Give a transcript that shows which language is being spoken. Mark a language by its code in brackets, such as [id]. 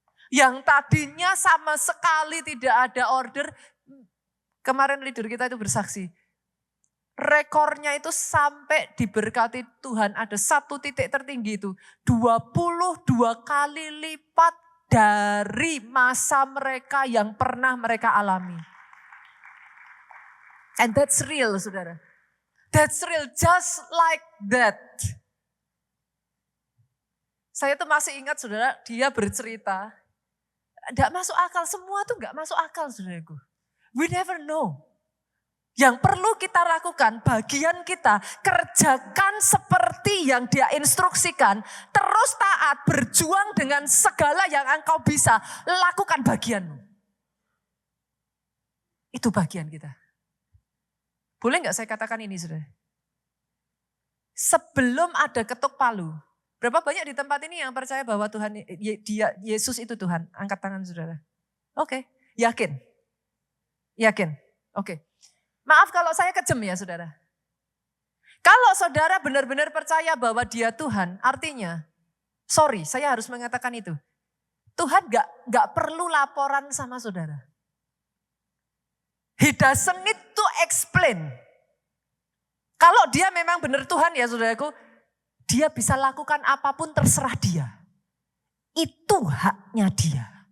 [id] Yang tadinya sama sekali tidak ada order, kemarin leader kita itu bersaksi. Rekornya itu sampai diberkati Tuhan, ada satu titik tertinggi itu. 22 kali lipat dari masa mereka yang pernah mereka alami. [en] And that's real saudara. That's real, just like that. [id] Saya tuh masih ingat saudara, dia bercerita. Tidak masuk akal, semua tuh gak masuk akal saudaraku. [en] We never know. [id] Yang perlu kita lakukan, bagian kita, kerjakan seperti yang dia instruksikan. Terus taat, berjuang dengan segala yang engkau bisa. Lakukan bagianmu. Itu bagian kita. Boleh gak saya katakan ini saudara? Sebelum ada ketuk palu, berapa banyak di tempat ini yang percaya bahwa Tuhan, Yesus itu Tuhan? Angkat tangan saudara. Oke, yakin? Yakin? Oke. Maaf kalau saya kejem ya saudara. Kalau saudara benar-benar percaya bahwa dia Tuhan, artinya, sorry saya harus mengatakan itu. Tuhan gak perlu laporan sama saudara. [en] He doesn't need to explain. [id] Kalau dia memang benar Tuhan ya saudaraku, dia bisa lakukan apapun terserah dia. Itu haknya dia.